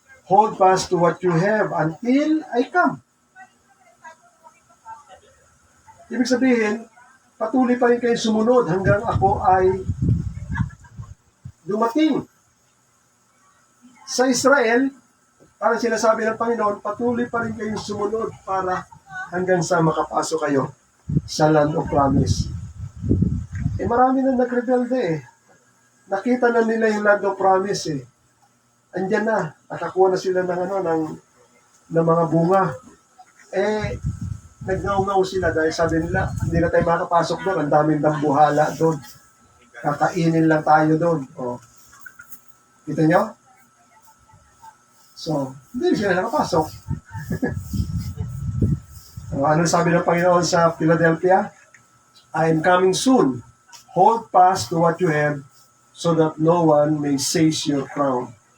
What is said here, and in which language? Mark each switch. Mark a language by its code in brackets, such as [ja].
[en] Hold fast to what you have until I come. [tl] Ibig sabihin, patuloy pa rin kayong sumunod hanggang ako ay dumating. Sa Israel, parang sinasabi ng Panginoon, patuloy pa rin kayong sumunod para hanggang sa makapasok kayo sa land of promise. Marami na nagrebelde eh. nakita na nila yung land of promise eh. Andyan na, nakakuha na sila ng mga bunga. Eh, nagngao-ngao sila dahil sabi nila, hindi na tayo makapasok doon, ang daming dambuhala doon. Kakainin lang tayo doon. O, kita nyo? So, hindi sila nakapasok. Ano sabi ng Panginoon sa Philadelphia? [en] I am coming soon. Hold fast to what you have so that no one may seize your crown.